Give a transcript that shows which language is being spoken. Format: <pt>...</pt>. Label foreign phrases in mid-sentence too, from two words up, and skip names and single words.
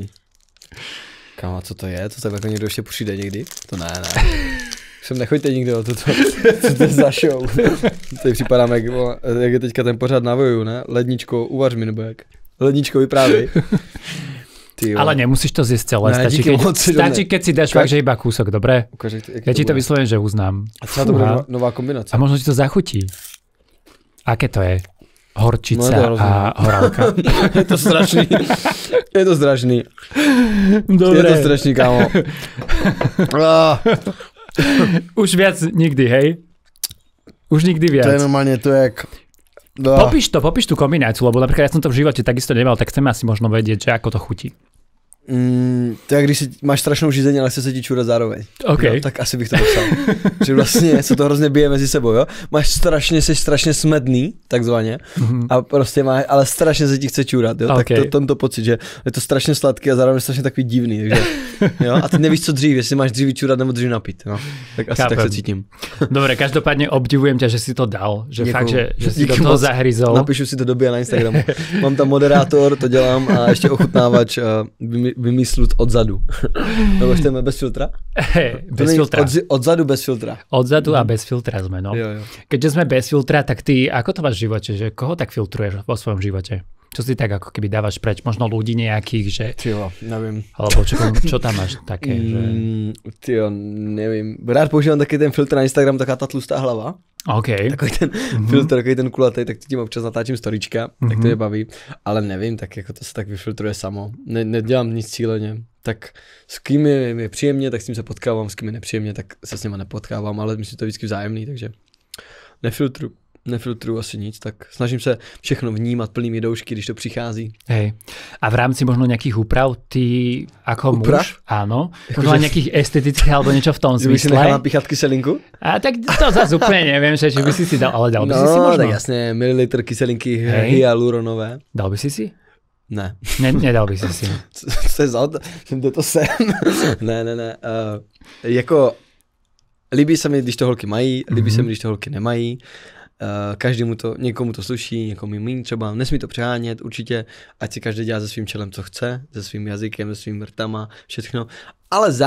<cs>Kámo, co to je? To tak jako někdo ještě přijde někdy? To ne. Sem nechoďte nikdo, co to je za show. Tady připadám, jak je teďka ten pořád na Voju, ne? Ledničko, uvař mi, nebo jak? Ledničko, vyprávěj.</cs> <sk>Ale nemusíš to zjesť celé, stačí, keď si dáš fakt, že iba kúsok, dobre? Ja ti to vyslovím, že uznám.</sk> <cs>A celá to bude nová kombinace.</cs> <sk>A možno ti to zachutí. Aké to je? Horčica a horálka.</sk> <cs>Je to strašný.</cs> <sk>Dobre.</sk> <cs>Je to strašný, kámo.</cs> <sk>Už viac nikdy, hej? Už nikdy viac.</sk> <cs>To je normálne, to je jak...</cs> <sk>Popíš tú kombináciu, lebo napríklad ja som to v živote takisto nemal, tak chceme asi možno vedieť, že ako to chutí.</sk> <cs>To je, když si máš strašnou žízeň, ale chce se ti čůrat zároveň. Okay. Jo, tak asi bych to popsal. Že vlastně se to hrozně bije mezi sebou, jo. Jsi strašně smedný, takzvaně, a prostě máš, ale strašně se ti chce čůrat, jo. Okay. Tak to pocit, že je to strašně sladký a zároveň strašně takový divný, takže, jo. A ty nevíš, co dřív, jestli máš dřív čůrat nebo dřív napít, no. Tak asi tak se cítím.</cs> <sk>Dobre, každopádně obdivujem ťa, že si to dal, že děkuju. Fakt, že si do toho zahryzol.</sk> <cs>Napíšu si to době na Instagramu. Mám tam moderátor, to dělám a ještě ochutnávač vymyslut odzadu. Nebo chceme bez filtra? Bez filtra. Odzadu bez filtra.</cs> <sk>Odzadu a bez filtra sme, no.</sk> <cs>Jo.</cs> <sk>Keďže sme bez filtra, tak ty, ako to máš v živote? Že koho tak filtruješ vo svojom živote? Čo si tak ako keby dávaš preč? Možno ľudí nejakých, že...</sk> <cs>Tyjo, nevím.</cs> <sk>Alebo čo tam máš také, že...</sk> <cs>Tyjo, nevím. Rád používám taky ten filtr na Instagram, taká ta tlustá hlava. Okay. Takový ten filtr, takový ten kulatý, tak tím občas natáčím storíčka, tak to je baví. Ale nevím, tak jako to se tak vyfiltruje samo. Nedělám nic cíleně. Tak s kým je příjemně, tak s tím se potkávám, s kým je nepříjemně, tak se s nima nepotkávám, ale myslím, že to je vždycky vzájemný, takže nefiltruju asi nic, tak snažím se všechno vnímat plnými doušky, když to přichází.</cs> <sk>Hej. A v rámci možno nejakých úprav, ty ako muž, áno, možno nejakých estetických alebo niečo v tom zmysle. Že by si nechal napíchat kyselinku? A tak to zase úplne neviem, že by si dal, ale dal by si možno. No, tak jasne, mililitr kyselinky hyaluronové. Dal by si?</sk> <cs>Ne.</cs> <sk>Nedal by si.</sk> <cs>Co je za to sem? Ne. Jako líbí se mi, když to holky mají, líbí se mi, když to holky nemají. Někomu to sluší, někomu míň třeba. Nesmí to přehánět určitě, ať si každý dělá se svým čelem, co chce, se svým jazykem, se svým rtama, všechno.</cs>